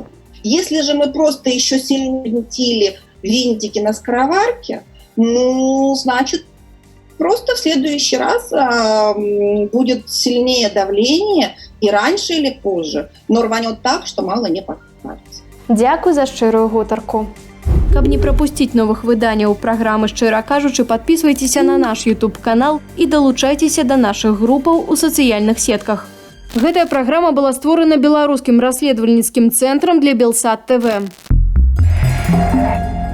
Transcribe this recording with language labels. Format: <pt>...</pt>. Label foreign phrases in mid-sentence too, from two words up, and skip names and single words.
<ru>Если же мы просто еще сильно винтили винтики на скороварке, ну, значит, Просто в следующий раз будет сильнее давление, и раньше или позже, но рванет так, что мало не покажется.</ru> <be>Дякую за шчырую гутарку. Каб не прапусціць новых выданняў праграмы «Шчыра кажучы»,</be> <ru>подписывайтеся на наш YouTube-канал</ru> <be>і далучайцеся да нашых групаў у сацыяльных сетках. Гэтая праграма была створана беларускім расследавальніцкім цэнтрам для Белсат ТВ.</be>